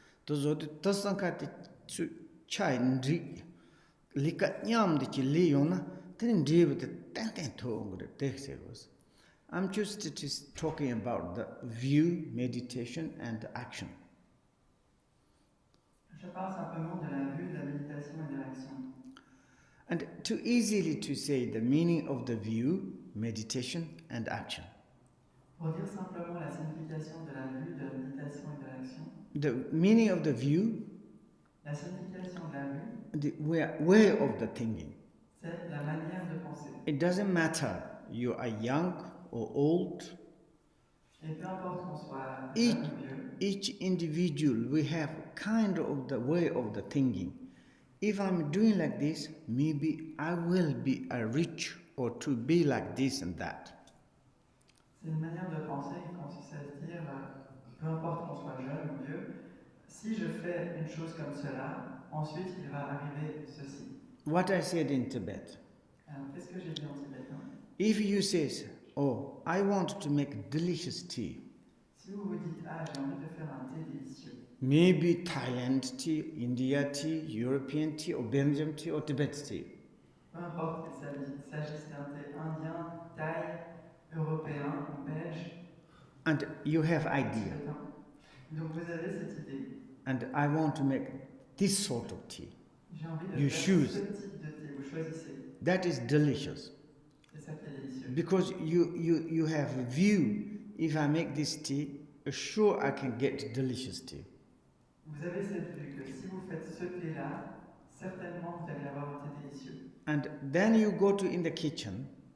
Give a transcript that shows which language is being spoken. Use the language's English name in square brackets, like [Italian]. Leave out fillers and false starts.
[English] Those who Tosankat Chai and Likat Yam the Chileona, then deal with the Tantan tongue the Texas. I'm just talking about the view, meditation, and action. [French] Je parle simplement de la vue, de la méditation et de l'action. [English] And too easily to say the meaning of the view, meditation, and action. [French] Pour dire simplement la signification de la vue, de la méditation et de l'action. [English] The meaning of the view, [French] la signification de la vue, [English] the way of the thinking. [French] C'est la manière de penser. [English] It doesn't matter you are young or old. [French] Et peu importe qu'on soit jeune ou vieux. [English] Each individual we have kind of the way of the thinking. If I'm doing like this, maybe I will be a rich or to be like this and that. [French] C'est une manière de penser qui consiste à se dire, peu importe qu'on soit jeune ou vieux, si je fais une chose comme cela, ensuite il va arriver ceci. [English] What I said in Tibet. [French] Alors, qu'est-ce que j'ai dit en tibétain? [English] If you say, oh, I want to make delicious tea. [French] Si vous vous dites, j'ai envie de faire un thé délicieux. [English] Maybe Thailand tea, India tea, European tea, or Belgium tea, or Tibet tea. [French] Peu importe qu'il s'agisse d'un thé indien, thaï, européen ou belge. [English] And you have idea. [French] Donc vous avez cette idée. [English] And I want to make this sort of tea. [French] J'ai envie de [English] You [French] faire [English] choose. [French] ce type de thé. Vous choisissez. [English] That is delicious. [French] C'est ça qui est délicieux. [English] Because you have a view. If I make this tea, sure I can get delicious tea. [French] Vous avez cette vue que si vous faites ce thé-là, certainement vous allez avoir un thé délicieux. [English] And then you go to in the kitchen.